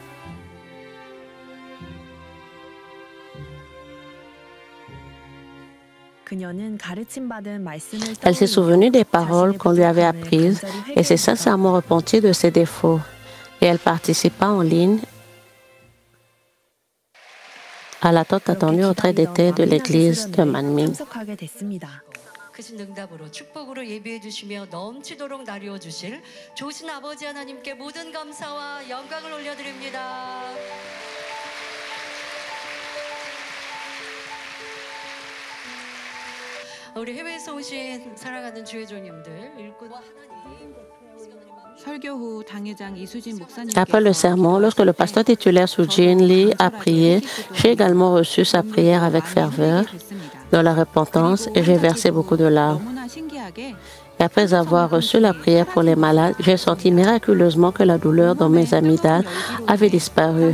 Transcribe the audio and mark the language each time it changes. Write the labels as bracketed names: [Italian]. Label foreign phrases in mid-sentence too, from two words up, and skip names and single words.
[French] Elle s'est souvenue des paroles qu'on lui avait apprises et s'est sincèrement repentie de ses défauts. Et elle participa en ligne à la tant attendue retraite d'été de l'église de Manmin. [Korean] 크신 응답으로 축복으로 예비해 주시며 넘치도록 나누어 주실 좋으신 아버지 하나님께 모든 감사와 영광을 올려드립니다. 우리 해외에서 오신 사랑하는 주의 종님들 일꾼 하나님. [French] Après le sermon, lorsque le pasteur titulaire Soojin Lee a prié, j'ai également reçu sa prière avec ferveur, dans la repentance, et j'ai versé beaucoup de larmes. Et après avoir reçu la prière pour les malades, j'ai senti miraculeusement que la douleur dans mes amygdales avait disparu.